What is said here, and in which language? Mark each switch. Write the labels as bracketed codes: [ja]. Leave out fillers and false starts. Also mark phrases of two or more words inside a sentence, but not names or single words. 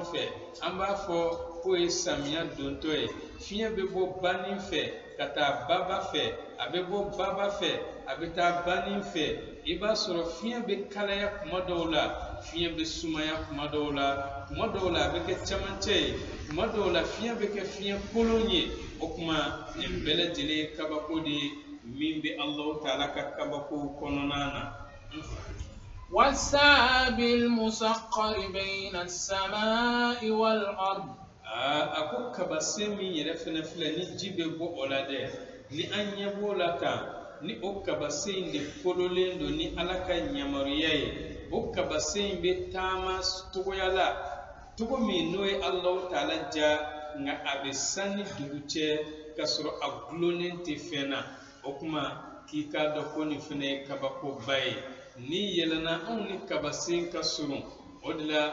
[bm] fɛ an b'a fɔ k'o ye samiya dontɔ ye fiɲɛ bɛ bɔ banin fɛ ka taa baba fɛ a bɛ bɔ baba fɛ a bɛ taa banin fɛ i b'a sɔrɔ fiɲɛ bɛ kalaya kuma dɔw la fiɲɛ bɛ sumaya kuma dɔw la a bɛ kɛ camancɛ ye kuma dɔw la fiɲɛ bɛ kɛ fiɲɛ kolon ye o kuma nin bɛɛ lajɛlen ye kabako de ye min bɛ Allahu Ta'ala ka kabako kɔnɔna na [ar] والسحاب المسخر بين السماء والأرض [bm] ako kabase min yɛrɛ fɛnɛ filɛ ni ji bɛ bɔ o la dɛ ni an ɲɛ b'o la kan ni o kabase in de fololen don ni Ala ka yamaruya ye o kabase in bɛ taama togoya la togo min n'o ye Alahu Taala ja nka a bɛ san ni dugu cɛ ka sɔrɔ a gulonnen tɛ fɛn na o kuma k'i k'a dɔn ko nin fɛnɛ ye kabakoba ye ni yɛlɛnna anw ni kabase in ka surun o de la